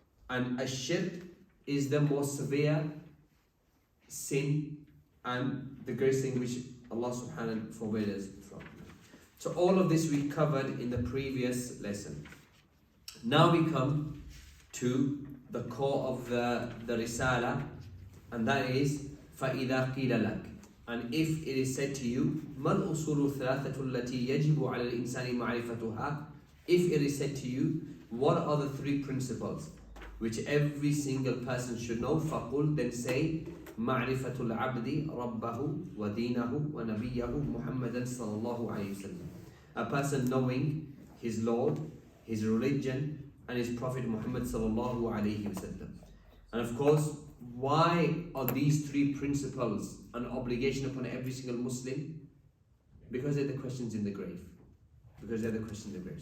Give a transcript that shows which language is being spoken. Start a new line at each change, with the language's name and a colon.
English: And ash-shirk is the most severe sin and the greatest thing which Allah subhanahu wa ta'ala forbade us from. So all of this we covered in the previous lesson. Now we come to the core of the Risala, and that is
Arabic: فَإِذَا قِيلَ لَكَ.
English: And if it is said to you,
Arabic: مَا الْأُصُولُ الثَّلَاثَةُ الَّتِي يَجِبُ عَلَى الْإِنسَانِ مَعْرِفَتُهَا.
English: If it is said to you, what are the 3 principles which every single person should know?
Arabic: فَقُلْ,
English: then say,
Arabic: معرفة العبد ربه ودينه ونبيه محمدا صلى الله عليه وسلم.
English: A person knowing his Lord, his religion, and his Prophet Muhammad
Arabic: صلى الله عليه وسلم.
English: And of course, why are these 3 principles an obligation upon every single Muslim? Because they're the questions in the grave. Because they're the questions in the grave.